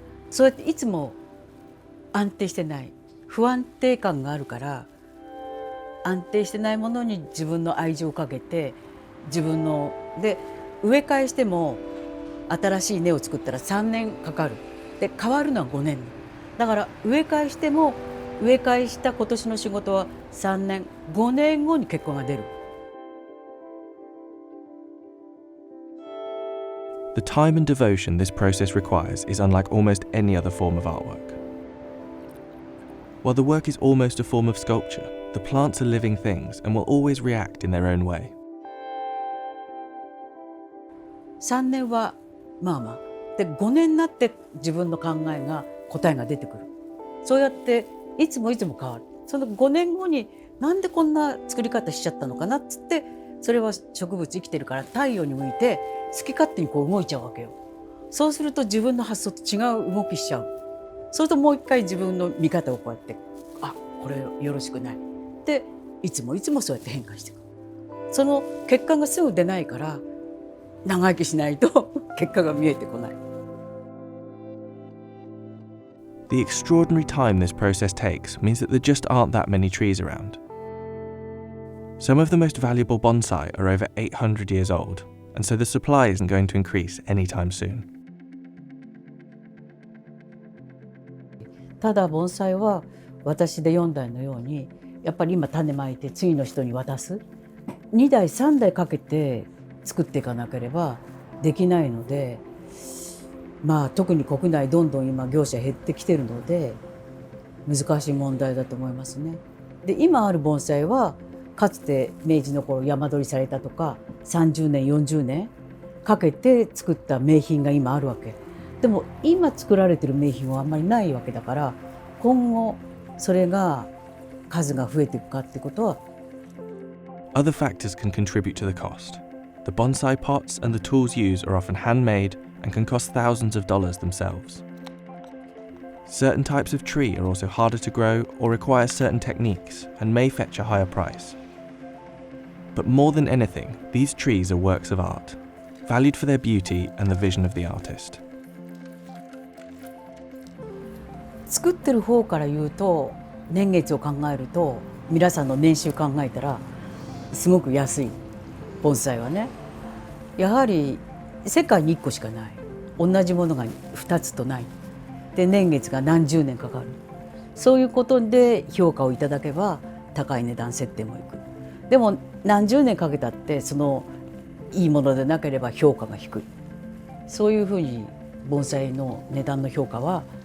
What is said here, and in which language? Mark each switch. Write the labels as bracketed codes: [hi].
[ja] そうやっていつも安定してない不安定感があるから安定してないものに自分の愛情をかけて自分ので植え替えしても新しい根を作ったら3年かかる。で変わるのは5年。だから植え替えしても植え替えした今年の仕事は3年5年後に結果が出る。 [en] The time and devotion this process requires is unlike almost any other form of artwork. While the work is almost a form of sculpture, the plants are living things and will always react in their own way. [ja] 3年はまあまあで5年になって自分の考えが答えが出てくる。そうやっていつも変わる。その5年後になんでこんな作り方しちゃったのかなっつってそれは植物生きてるから太陽に向いて好き勝手にこう動いちゃうわけよ。そうすると自分の発想と違う動きしちゃう。そうするともう一回自分の見方をこうやってあこれよろしくないでいつもそうやって変化していく。その結果がすぐ出ないから長生きしないと結果が見えてこない。 [en] The extraordinary time this process takes means that there just aren't that many trees around. Some of the most valuable bonsai are over 800 years old, and so the supply isn't going to increase anytime soon. [ja] ただ盆栽は私で4代のようにやっぱり今種まいて次の人に渡す2代3代かけて作っていかなければできないので、まあ特に国内どんどん今業者減ってきてるので難しい問題だと思いますね。で今ある盆栽はかつて明治の頃山取りされたとか30年40年かけて作った名品が今あるわけ。でも今作られてる名品はあんまりないわけだから今後それが数が増えていくかってことは。 [en] Other factors can contribute to the cost. The bonsai pots and the tools used are often handmade and can cost thousands of dollars themselves. Certain types of tree are also harder to grow or require certain techniques and may fetch a higher price. But more than anything, these trees are works of art, valued for their beauty and the vision of the artist. [ja] 作ってる方から言うと年月を考えると皆さんの年収考えたらすごく安い盆栽はねやはり世界に1個しかない同じものが2つとないで年月が何十年かかるそういうことで評価をいただけば高い値段設定もいくでも何十年かけたってそのいいものでなければ評価が低いそういうふうに盆栽の値段の評価は